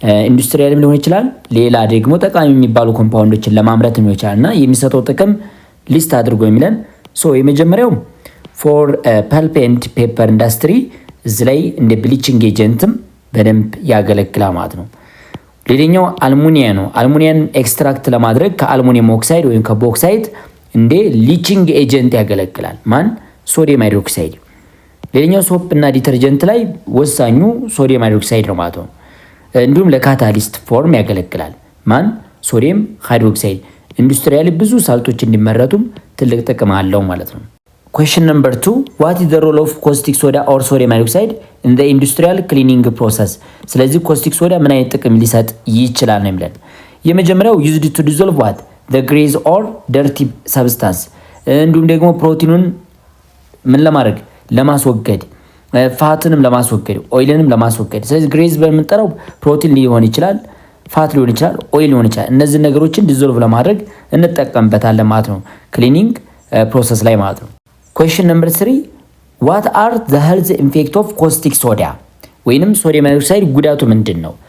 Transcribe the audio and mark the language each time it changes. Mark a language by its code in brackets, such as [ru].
[am] ኢንዱስትሪያልም ሊሆን ይችላል፣ ሌላ ደግሞ ጠቃሚ የሚባሉ ኮምፓውንዶችን ለማምረት ሊሆን ይችላል እና የሚሰጠው ጥቅም ሊስት አድርጎ የሚለን። የመጀመሪያው [en] ፎር ፐልፕ ኤንድ ፔፐር ኢንዱስትሪ [am] እዚህ ላይ እንደ ብሊቺንግ ኤጀንትም በደንብ ያገለግላል ማለት ነው። ሌላኛው አልሙኒያ ነው። አልሙኒያን ኤክስትራክት ለማድረግ ከአልሙኒየም ኦክሳይድ ወይም ከቦክሳይድ እንደ ሊቺንግ ኤጀንት ያገለግላል። ማን? ሶዲየም ሃይድሮክሳይድ። ሌላኛው ሶፕ እና ዲተርጀንት ላይ ወሳኙ ሶዲየም ሃይድሮክሳይድ ነው ማለት ነው። እንዲሁም ለካታሊስት ፎርም ያገለግላል። ማን? ሶዲየም ሃይድሮክሳይድ ኢንዱስትሪያሊ ብዙ ሳልቶች እንዲመረቱም ትልቅ ጥቅም አለው ማለት ነው። [en] Question number 2 what is the role of caustic soda or sodium hydroxide in the industrial cleaning process? [am] ስለዚህ caustic soda ምን አይነት ጥቅም ሊሰጥ ይችላል ነው የሚለን። የመጀመሪያው [en] used to dissolve what the grease or dirty substance [am] እንዲሁም ደግሞ ፕሮቲኑን ምን ለማድረግ ለማስወገድ ፋትንም ለማስወገድ ኦይልንም ለማስወገድ። ስለዚህ ግሬዝ በምንጠራው ፕሮቲን ሊሆን ይችላል፣ ፋት ሊሆን ይችላል፣ ኦይል ሊሆን ይችላል። እነዚህ ነገሮችን ዲዞልቭ ለማድረግ እንጠቀምበታለን ማለት ነው ክሊኒንግ ፕሮሰስ ላይ ማለት ነው። [en] Question number 3 what are the health effects of caustic soda [am] ወይንም ሶዲየም ሃይድሮክሳይድ ጉዳቱ ምንድን ነው?